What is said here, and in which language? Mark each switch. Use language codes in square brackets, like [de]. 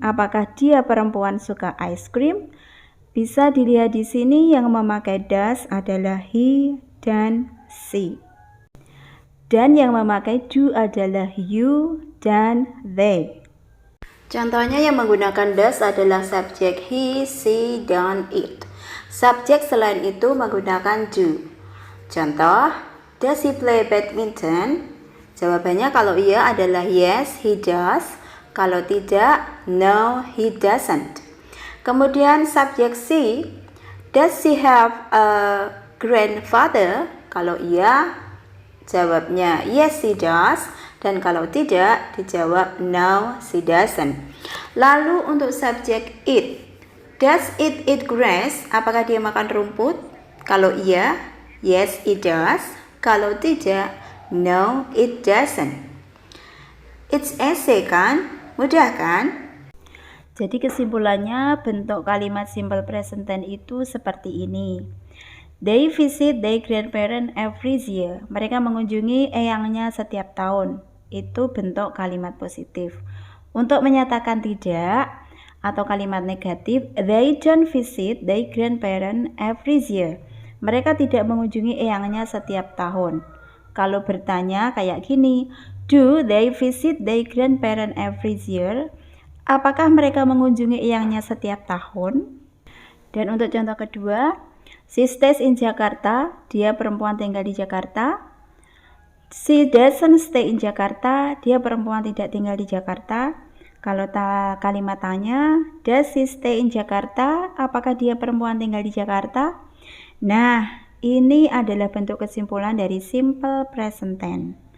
[id] Apakah dia perempuan suka ice cream? Bisa dilihat di sini yang memakai does adalah he dan she. Dan yang memakai do adalah you dan they. Contohnya yang menggunakan does adalah subjek he, she, dan it. Subjek selain itu menggunakan do. [en] Contoh, does he play badminton? [id] Jawabannya kalau iya adalah [en] yes, he does. [id] Kalau tidak, [en] no, he doesn't. [id] Kemudian subjek [en] she, does she have a grandfather? [id] Kalau iya, jawabnya [en] yes, she does. [id] Dan kalau tidak, dijawab [en] no, she doesn't. [id] Lalu untuk subjek [en] it, does it eat grass? [id] Apakah dia makan rumput? Kalau iya, [en] yes, it does. [id] Kalau tidak, [en] no, it doesn't. It's easy kan? [id] Mudah kan? Jadi kesimpulannya bentuk kalimat simple present tense itu seperti ini. [en] They visit their grandparents every year. [id] Mereka mengunjungi eyangnya setiap tahun. Itu bentuk kalimat positif. Untuk menyatakan tidak atau kalimat negatif, [en] they don't visit their grandparents every year. [id] Mereka tidak mengunjungi eyangnya setiap tahun. Kalau bertanya kayak gini, [en] do they visit their grandparents every year? [id] Apakah mereka mengunjungi eyangnya setiap tahun? Dan untuk contoh kedua, [en] she stays in Jakarta. [id] Dia perempuan tinggal di Jakarta. [en] She doesn't stay in Jakarta. [id] Dia perempuan tidak tinggal di Jakarta. Kalau kalimat tanya, [en] does she stay in Jakarta? [id] Apakah dia perempuan tinggal di Jakarta? Nah, ini adalah bentuk kesimpulan dari simple present tense.